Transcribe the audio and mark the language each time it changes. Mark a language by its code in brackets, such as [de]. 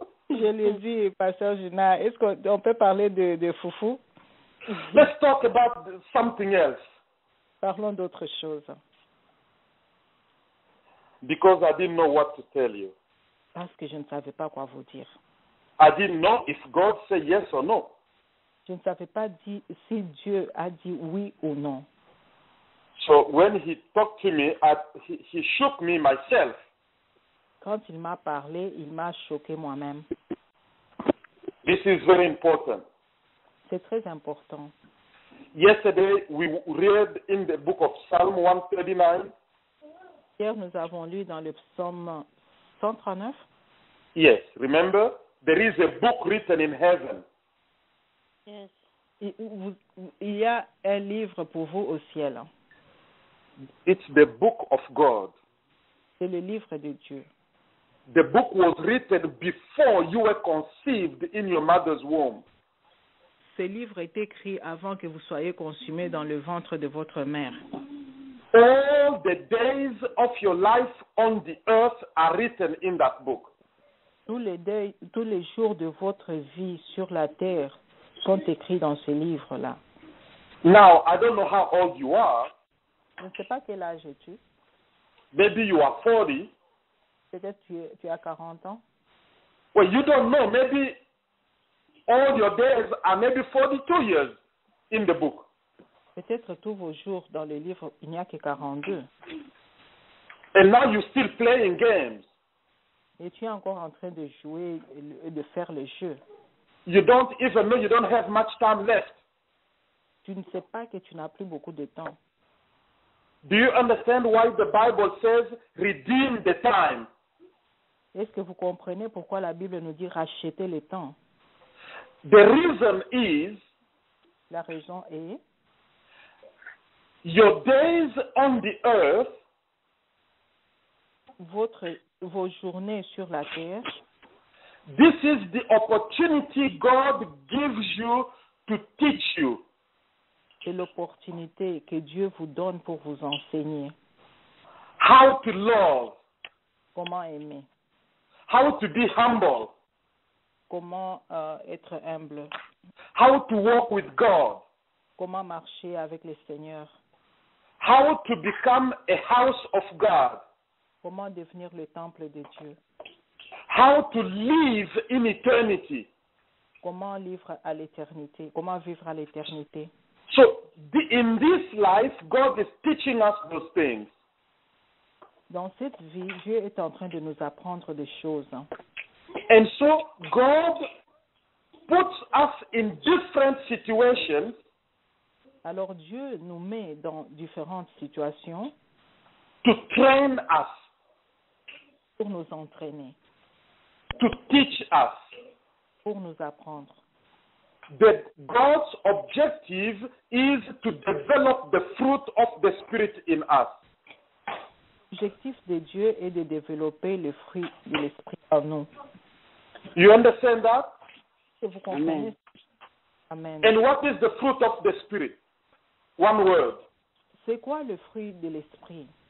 [fr] Je lui ai dit, Pasteur Gina, est-ce qu'on peut parler de foufou? [en] Let's talk about something else. [fr] Parlons d'autre chose. [en] Because I didn't know what to tell you. [fr] Parce que je ne savais pas quoi vous dire. [en] I didn't know if God said yes or no. [fr] Je ne savais pas si Dieu a dit oui ou non. [en] So when he talked to me, he shook me myself. [fr] Quand il m'a parlé, il m'a choqué moi-même. [en] This is very important. [fr] C'est très important. [en] Yesterday, we read in the book of Psalm 139. [fr] Hier, nous avons lu dans le psaume 139. [en] Yes, remember, there is a book written in heaven. Yes. [fr] Il y a un livre pour vous au ciel. [en] It's the book of God. [fr] C'est le livre de Dieu. [en] The book was written before you were conceived in your mother's womb. [fr] Ce livre est écrit avant que vous soyez consumés dans le ventre de votre mère. [en] All the days of your life on the earth are written in that book. [fr] Tous les jours de votre vie sur la terre sont écrits dans ce livre-là. [en] Now, I don't know how old you are. [fr] Je ne sais pas quel âge es-tu. [en] Maybe you are 40. [fr] Peut-être tu as 40 ans. [en] Well, you don't know. Maybe all your days are maybe 42 years in the book. [fr] Peut-être tous vos jours dans le livre, il n'y a que 42. [en] And now you're still playing games. [fr] Et tu es encore en train de jouer et de faire le jeu. [en] You don't even know you don't have much time left. [fr] Tu ne sais pas que tu n'as plus beaucoup de temps. [en] Do you understand why the Bible says redeem the time? [fr] Est-ce que vous comprenez pourquoi la Bible nous dit racheter le temps? [en] The reason is [fr] La raison est [en] your days on the earth [fr] vos journées sur la terre. [en] This is the opportunity God gives you to teach you. [fr] C'est l'opportunité que Dieu vous donne pour vous enseigner. [en] How to love. [fr] Comment aimer. [en] How to be humble. [fr] Comment être humble. [en] How to walk with God. [fr] Comment marcher avec le Seigneur. [en] How to become a house of God. [fr] Comment devenir le temple de Dieu. [en] How to live in eternity. [fr] Comment vivre à l'éternité. Comment vivre à l'éternité. [en] So, in this life, God is teaching us those things. [fr] Dans cette vie, Dieu est en train de nous apprendre des choses. [en] And so, God puts us in different situations. [fr] Alors Dieu nous met dans différentes situations [en] To train us. [fr] pour nous entraîner, [en] To teach us. [fr] pour nous apprendre. [en] That God's objective is to develop the fruit of the Spirit in us. [fr] L'objectif de Dieu est de développer le fruit de l'esprit en nous. [en] You understand that? [fr] Et vous comprenez? Amen. [en] And what is the fruit of the Spirit? One word. [fr] C'est quoi le fruit de l'esprit?